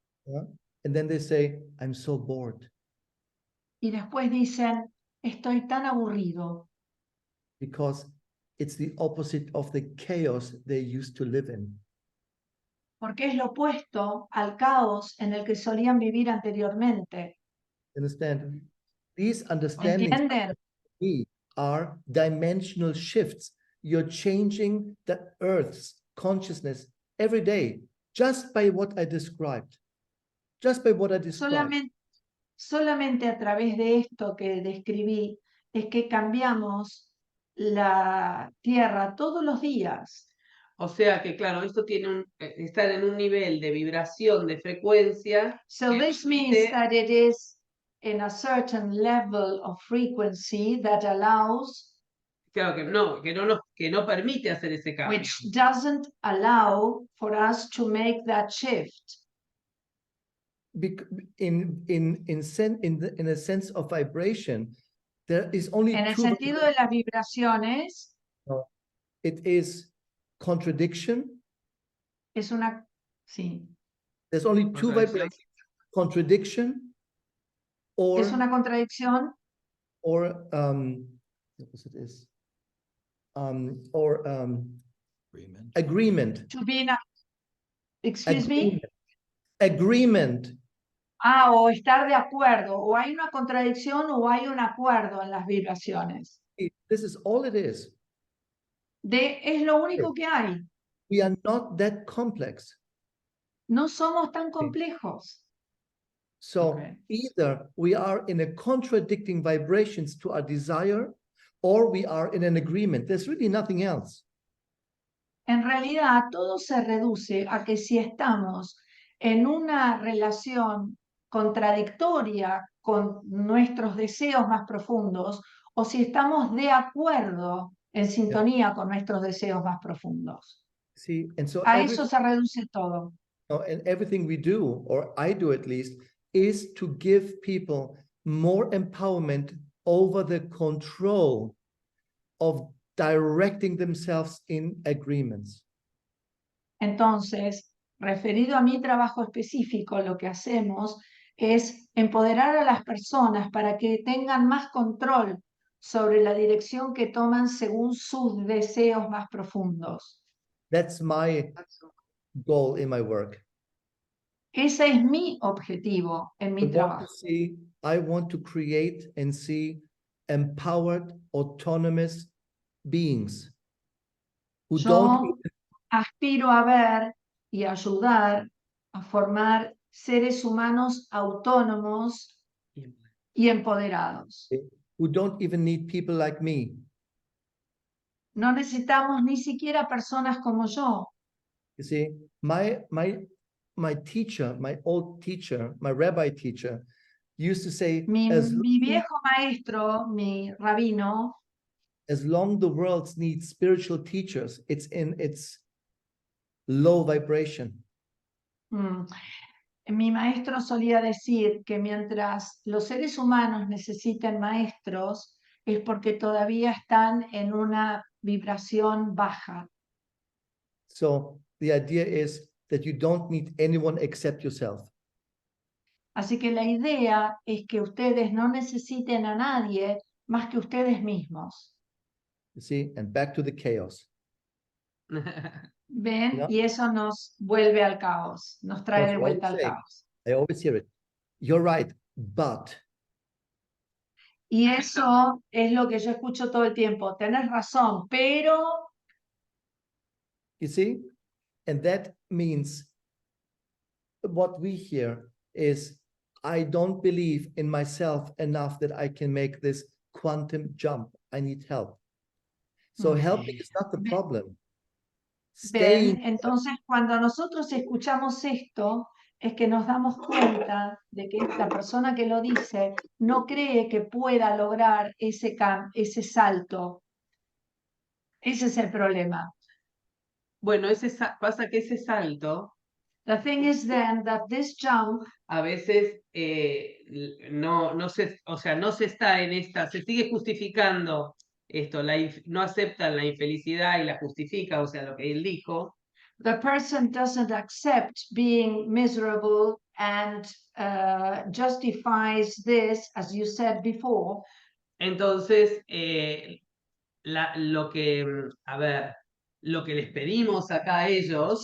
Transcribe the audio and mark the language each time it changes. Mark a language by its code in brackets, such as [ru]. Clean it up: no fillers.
[en] Yeah? And then they say, I'm so bored [es] y después dicen, estoy tan aburrido, [en] because it's the opposite of the chaos they used to live in. [es] porque es lo opuesto al caos en el que solían vivir anteriormente. [en] Understand? These understandings [es] ¿Entienden? [en] are dimensional shifts. You're changing the earth's consciousness every day just by what I described. Just by what I described. [es] Solamente a través de esto que describí es que cambiamos la tierra todos los días. O sea que, claro, esto tiene estar en un nivel de vibración, de frecuencia. [en] So this means that it is in a certain level of frequency that allows, [es] Claro que no permite hacer ese cambio. [en] which doesn't allow for us to make that shift. In a sense of vibration, there is only [es] En el [en] two. [es] sentido de las vibraciones, [en] It is contradiction. [es] es una, sí, [en] There's only two vibrations: contradiction, or [es] es una contradicción [en] or what it is, or agreement. to be in a, excuse me, Agreement. [es] o estar de acuerdo, o hay una contradicción o hay un acuerdo en las vibraciones. [en] This is all it is. [es] Es lo único que hay. [en] We are not that complex. [es] No somos tan complejos. [en] So Okay. either we are in a contradicting vibrations to our desire, or we are in an agreement. There's really nothing else. [es] En realidad, todo se reduce a que si estamos en una relación contradictoria con nuestros deseos más profundos o si estamos de acuerdo en sintonía con nuestros deseos más profundos. [en] See, and so [es] A eso se reduce todo. [en] and everything we do, or I do at least, is to give people more empowerment over the control of directing themselves in agreements. [es] Entonces, referido a mi trabajo específico, lo que hacemos es empoderar a las personas para que tengan más control sobre la dirección que toman según sus deseos más profundos. [en] That's my goal in my work. [es] Ese es mi objetivo en mi trabajo. [en] I want to create and see empowered, autonomous beings who don't [es] Yo aspiro a ver y ayudar a formar seres humanos autónomos y empoderados. [en] who don't even need people like me. [es] No necesitamos ni siquiera personas como yo. [en] You see, my teacher, my old teacher, my rabbi teacher, used to say, [es] Mi [en] as [es] viejo maestro, mi rabino, [en] long the world needs spiritual teachers, it's in its low vibration. [es] Mi maestro solía decir que mientras los seres humanos necesiten maestros, es porque todavía están en una vibración baja. [en] So the idea is that you don't need anyone except yourself. [es] Así que la idea es que ustedes no necesiten a nadie más que ustedes mismos. [en] You see, and back to the chaos. [es] ¿Ven? [en] Yeah. [es] Y eso nos vuelve al caos, nos trae de vuelta al caos. [en] I always hear it. You're right, but. [es] Y eso es lo que yo escucho todo el tiempo. Tenés razón, pero... [en] You see? And that means what we hear is, I don't believe in myself enough that I can make this quantum jump. I need help. So helping is not the problem. [es] Ven, entonces cuando nosotros escuchamos esto, es que nos damos cuenta de que esta persona que lo dice no cree que pueda lograr ese salto. Ese es el problema. Bueno, pasa que ese salto [en] The thing is then that this jump [es] a veces no se está en esta, se sigue justificando esto, no aceptan la infelicidad y la justifica, o sea, lo que él dijo. [en] The person doesn't accept being miserable and justifies this, as you said before. [es] Entonces, lo que les pedimos acá a ellos,